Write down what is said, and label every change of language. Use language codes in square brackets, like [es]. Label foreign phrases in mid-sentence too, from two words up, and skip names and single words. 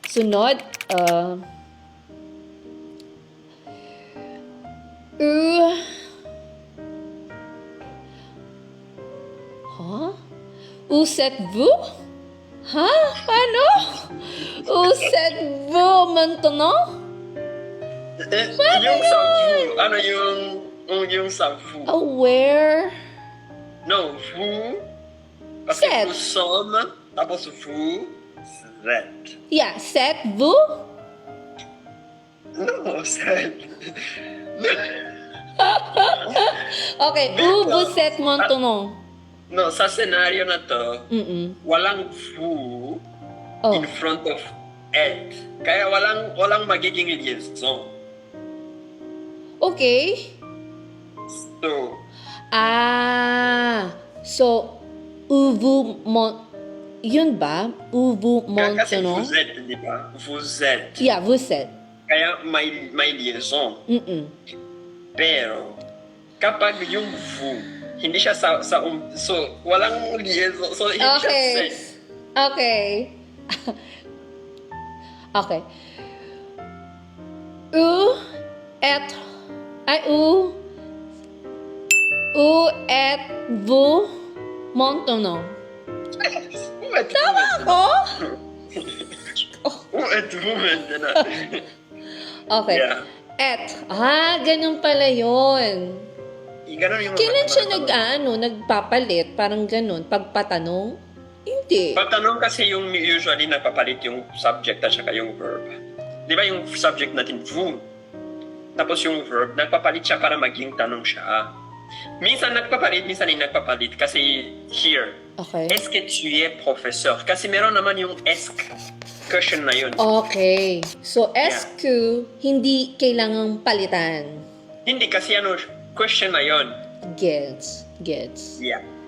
[tl] Sunod, [fr] Où êtes-vous? [tl] Ha? Paano? [fr] Où êtes-vous maintenant? [tl] Yung sa vous, ano yung sa vous? [en] Where? No, [fr] vous. Kasi Set. nous sommes, tapos vous, êtes. Yeah, êtes-vous? No, set. Okay, où vous êtes maintenant? [tl] No, sa senaryo na to, Mm-mm. walang vous Oh, [en] in front of et. [tl] Kaya walang magiging liaison. [en] okay. So, So, [fr] où vous [tl] yun ba? [fr] Où vous [tl] kasi [fr] maintenant? vous êtes, [tl] di ba? [fr] Vous êtes. Yeah, vous êtes. [tl] Kaya may liaison. Mm-mm. Pero, kapag yung vous, hindi siya so, walang liaison. So, hindi siya [en] Okay. [fr] set. [en] Okay. Okay. [fr] Où êtes-vous maintenant? [tl] Tama Ako? [fr] Où êtes-vous maintenant? [en] Okay. Yeah. [tl] Ganun pala yun. Ganun yung Kailan siya nagpapalit? Parang ganun. Pagpatanong? Hindi. Patanong kasi yung usually nagpapalit yung subject at saka yung verb. Di ba yung subject natin, vous? Tapos yung verb, nagpapalit siya para maging tanong siya. Minsan nagpapalit, minsan hindi nagpapalit. Kasi here, [en] Okay. [fr] est-ce que tu es professeur? [tl] Kasi meron naman yung est question na yun. [en] Okay. [tl] So, SQ, hindi kailangang palitan. Hindi kasi question na yun. Gets. [en] Yeah.